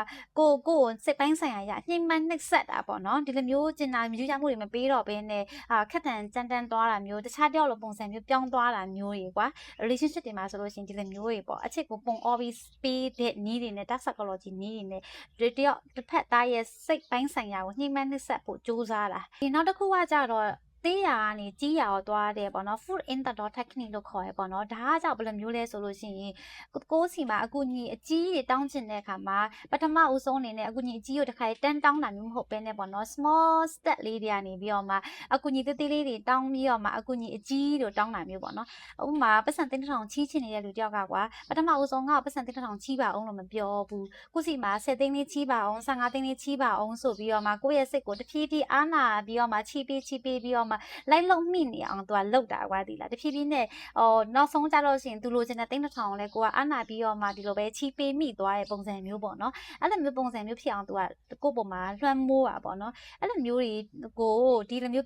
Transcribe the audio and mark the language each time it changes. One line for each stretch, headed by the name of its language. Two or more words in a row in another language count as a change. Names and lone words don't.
Burmese: ကိုစိတ်ပိုင်းဆိုင်ရာရညှိမှန်းနှိပ်စက်တာပေါ့နော်ဒီလိုမျိုးကျင်နာမြူးရမှုတွေမပေးတော့ဘဲနဲ့ခက်တန်ကြမ်းတမ်းသွားတာမျိုးတခြားတယောက်လိုပုံစံမျိုးပြောင်းသွားတာမျိုးတွေ ကွာ relationship တွေမှာဆိုလို့ရှိရင်ဒီလိုမျိုးတွေပေါ့အချစ်ကိုပုံအော်ပြီးပေးတဲ့နည်းတွေနဲ့
English: dark psychology
Burmese: နည်းတွေနဲ့တယောက်တစ်ဖက်သားရဲ့စိတ်ပိုင်းဆိုင်ရာကိုညှိမှန်းနှိပ်စက်ဖို့စူးစမ်းတာဒီနောက်တစ်ခုကကြတော့သေးရာကနေကြီးရာကိုသွားတယ်ပေါ့နော်
English: foot in the door technique
Burmese: လို့ခေါ်ရပေါ့နော်ဒါကကြောင့်ဘယ်လိုမျိုးလဲဆိုလို့ရှိရင်ကိုစီမှာအကူအညီအကြီးတွေတောင်းချင်တဲ့အခါမှာပထမဦးဆုံးအနေနဲ့အကူအညီအကြီးကိုတစ်ခါတန်းတောင်းတာမျိုးမဟုတ်ဘဲနဲ့ပေါ့နော်
English: small step
Burmese: လေးတွေကနေပြီးတော့မှအကူအညီသေးသေးလေးတွေတောင်းပြီးတော့မှအ ကူအညီအကြီးတို့တောင်းတာမျိုးပေါ့နော်ဥပမာပတ်စံတင်းထောင်ချီးချင်နေတဲ့လူတယောက်ကကွာပထမဦးဆုံးကပတ်စံတင်းထောင်ချီးပါအောင်လို့မပြောဘူးကိုစီမှာ10သိန်းလေးချီးပါအောင်15သိန်းလေးချီးပါအောင်ဆိုပြီးတော့မှကိုယ့်ရဲ့စိတ်ကိုတဖြည်းဖြည်းအားနာပြီးတော့မှချီးပေးပြီးတော့မှလိုက်လုံမိနေအောင်သူကလှုပ်တာကွာဒီလားတဖြည်းဖြည်းနဲ့နောက်ဆုံးကြတော့ရှင်သူလိုချင်တဲ့သိန်းတစ်ထောင်လဲကိုကအားနာပြီးတော့မှဒီလိုပဲချီးပေးမိသွားတဲ့ပုံစံမျိုးပေါ့နော်အဲ့လိုမျိုးပုံစံမျိုးဖြစ်အောင်သူကကိုယ့်ပုံမှာလွှမ်းမိုးတာပေါ့နော်အဲ့လိုမျိုးတွေကိုဒီလိုမျိုးပြော